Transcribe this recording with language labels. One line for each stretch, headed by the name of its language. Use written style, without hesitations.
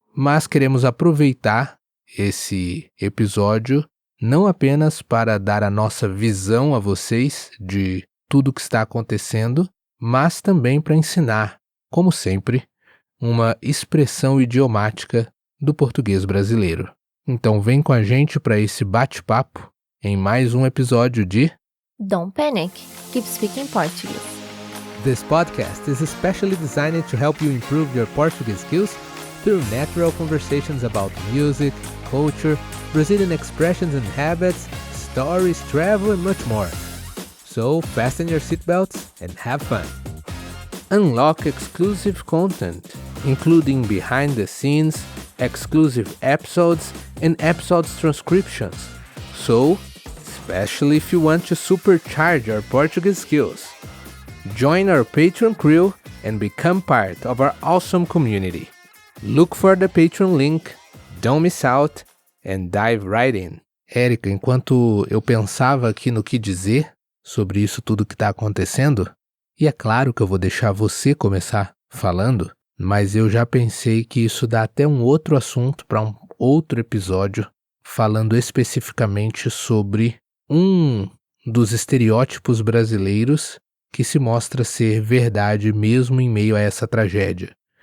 Portuguese: Mas queremos aproveitar esse episódio não apenas para dar a nossa visão a vocês de tudo o que está acontecendo, mas também para ensinar, como sempre, uma expressão idiomática do português brasileiro. Então vem com a gente para esse bate-papo em mais um episódio de
English: Don't Panic, Keep Speaking Portuguese. This podcast is especially designed to help you improve your Portuguese skills through natural conversations about music, culture, Brazilian expressions and habits, stories, travel, and much more. So fasten your seatbelts and have fun. Unlock exclusive content, including behind the scenes, exclusive episodes, and episodes transcriptions. So, especially if you want to supercharge your Portuguese skills. Join our Patreon crew and become part of our awesome community. Look for the Patreon link, don't miss out, and dive right in.
Portuguese: Érica, enquanto eu pensava aqui no que dizer sobre isso tudo que está acontecendo, e é claro que eu vou deixar você começar falando, mas eu já pensei que isso dá até um outro assunto para um outro episódio, falando especificamente sobre um dos estereótipos brasileiros que se mostra ser verdade mesmo em meio a essa tragédia.